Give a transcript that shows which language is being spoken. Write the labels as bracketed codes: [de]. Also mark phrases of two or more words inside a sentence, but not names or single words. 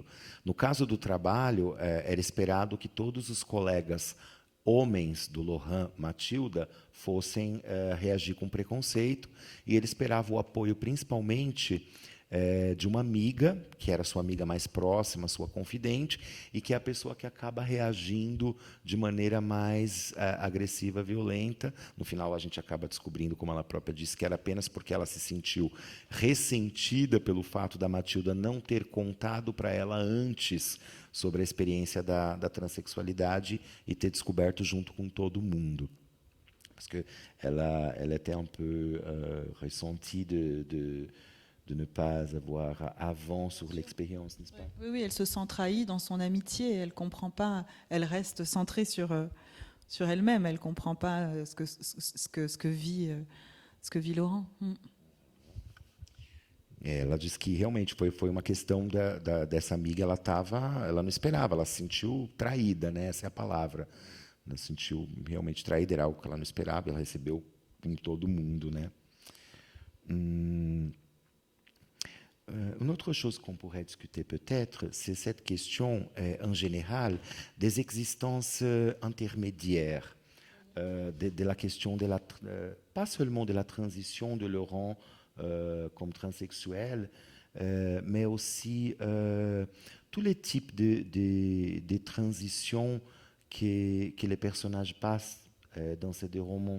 [pt] No caso do trabalho, era esperado que todos os colegas homens do Laurent Matilda fossem reagir com preconceito, e ele esperava o apoio principalmente de uma amiga, que era sua amiga mais próxima, sua confidente, e que é a pessoa que acaba reagindo de maneira mais agressiva, violenta. No final, a gente acaba descobrindo, como ela própria disse, que era apenas porque ela se sentiu ressentida pelo fato da Matilda não ter contado para ela antes sobre a experiência da transexualidade e ter descoberto junto com todo mundo. [fr] Parce que elle était un peu ressentie de ne pas avoir avant sur l'expérience, n'est-ce pas? Oui, elle se sent trahie dans son amitié. Elle comprend pas. Elle reste centrée sur elle-même. Elle comprend pas ce que vit Laurent. [pt] Ela diz que realmente foi uma questão dessa amiga. Ela não esperava. Ela se sentiu traída, né? Essa é a palavra. Ela se sentiu realmente traída. Era algo que ela não esperava. Ela recebeu em todo mundo, né? [fr] Une autre chose qu'on pourrait discuter peut-être, c'est cette question, en général, des existences intermédiaires, de la question pas seulement de la transition de Laurent comme transsexuel, mais aussi tous les types de transitions que les personnages passent dans ces deux romans.